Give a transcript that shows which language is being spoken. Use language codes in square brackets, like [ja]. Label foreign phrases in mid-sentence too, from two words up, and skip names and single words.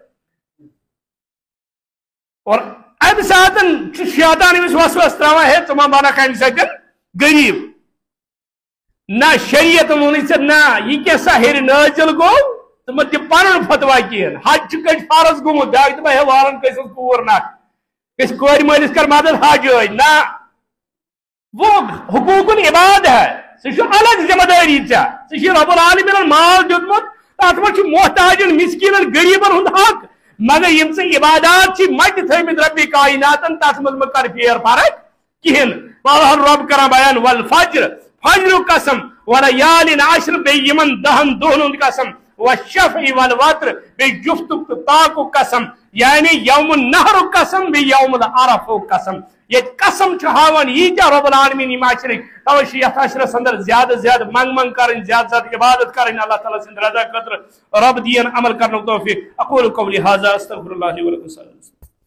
[ks] اور امہ سات شیطان أمِس وسوس تراوان ہے ژٕ ما بنکھ امہِ سۭتۍ غریٖب نہ شریعت ووٚنُے ژےٚ نہ یہِ کیٛاہ سا ہیٚرِ نٲزِل گوٚو ژٕ مہ دِ پنُن فتوا کہیٖنۍ حج چھُ کٔٹۍ فرض گوٚمُت بیٛاکھ دپان ہے والن کٲنٛسہِ کوٗر نکھ کٲنٛسہِ کورِ مٲلِس کر مدد حج ٲدۍ نہ وہ حقوق العباد ہے سُہ چھُ الگ ذمہ دٲری ژےٚ ژےٚ چھُے رۄب العالمیٖنن مال دیُتمُت تتھ منٛز چھُ محتاجن مسکیٖنن غریٖبن ہُنٛد حق مگر یم ژےٚ عبادات چھی مٹہِ تھٲومٕتۍ ربِ کایناتن تتھ منٛز مہ کر پھیر فرق کہیٖنۍ پالہن رۄب کران بیان والفجر فجرُک قسم [ar] ولیالٍ عشر [ks] بیٚیہِ یمن 10 دۄہن ہُنٛد قسم [ar] والشفع والوتر [ks] بیٚیہِ جفتُک تہٕ طاقُک قسم یعنی یوم النحرُک قسم بیٚیہِ یوم العرفُک قسم ییٚتہِ قسم چھُ ہاوان ییٖتیاہ رۄب العالمیٖن یِم عشرٕکۍ توے چھِ یتھ عشرس اندر زیادٕ زیادٕ منٛگ منٛگ کرٕنۍ زیادٕ زیادٕ عبادت کرٕنۍ اللہ تعالیٰ سٕنٛدِ رضا خٲطرٕ رب دِیِن عمل کرنُک توفیٖق [ar] اقول قولی ھذا استغفر اللہ لي ولكم.